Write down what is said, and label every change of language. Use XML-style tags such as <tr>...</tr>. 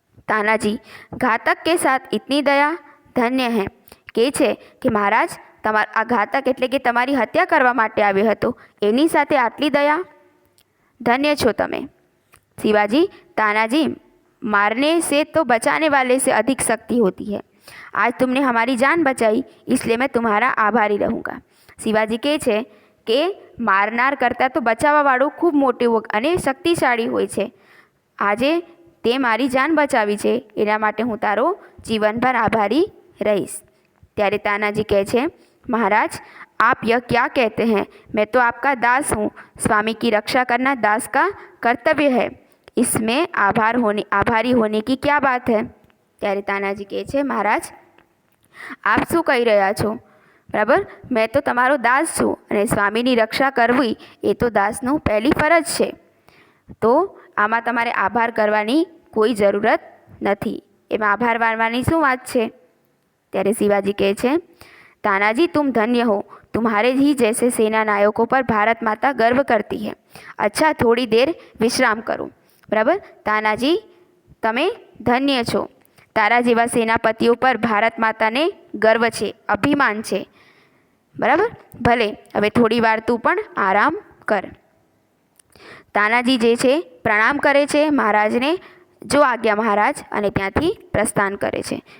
<hi>तानाजी, घातक के साथ इतनी दया धन्य है।</hi> <gu>કહે છે કે મહારાજ, આ ઘાતક એટલે કે તમારી હત્યા કરવા માટે આવ્યો હતો, એની સાથે આટલી દયા, ધન્ય છો તમે।</gu> <hi>शिवाजी, तानाजी, मारने से तो बचाने वाले से अधिक शक्ति होती है। आज तुमने हमारी जान बचाई, इसलिए मैं तुम्हारा आभारी रहूँगा।</hi> <gu>शिवाजी કહે છે કે મારનાર કરતાં તો બચાવવાવાળું ખૂબ મોટું અને શક્તિશાળી હોય છે। આજે તે મારી જાન બચાવી છે, એના માટે હું તારો જીવનભર આભારી રહીશ। ત્યારે તાનાજી કહે છે,</gu> <hi>महाराज, आप यह क्या कहते हैं? मैं तो आपका दास हूँ। स्वामी की रक्षा करना दास का कर्तव्य है, इसमें आभारी होने की क्या बात है?</hi> <gu>ત્યારે તાનાજી કહે છે, महाराज, આપ શું કહી રહ્યા છો? બરાબર, મેં તો તમારો દાસ છું અને સ્વામીની રક્ષા કરવી એ તો દાસનું પહેલી ફરજ છે, તો આમાં તમારે આભાર કરવાની કોઈ જરૂરત નથી, એમાં આભાર માનવાની શું વાત છે? ત્યારે શિવાજી કહે છે,</gu> <hi>तानाजी, तुम धन्य हो, तुम्हारे ही जैसे सेना नायकों पर भारत माता गर्व करती है। अच्छा, थोड़ी देर विश्राम करो।</hi> <gu>बराबर, तानाजी, તમે ધન્ય છો, તારા જેવા સેનાપતિઓ પર ભારત માતાને ગર્વ છે, અભિમાન છે। બરાબર, ભલે હવે થોડી વાર તું પણ આરામ કર। તાનાજી જે છે પ્રણામ કરે છે મહારાજને, જો આજ્ઞા મહારાજ, અને ત્યાંથી પ્રસ્થાન કરે છે।</gu>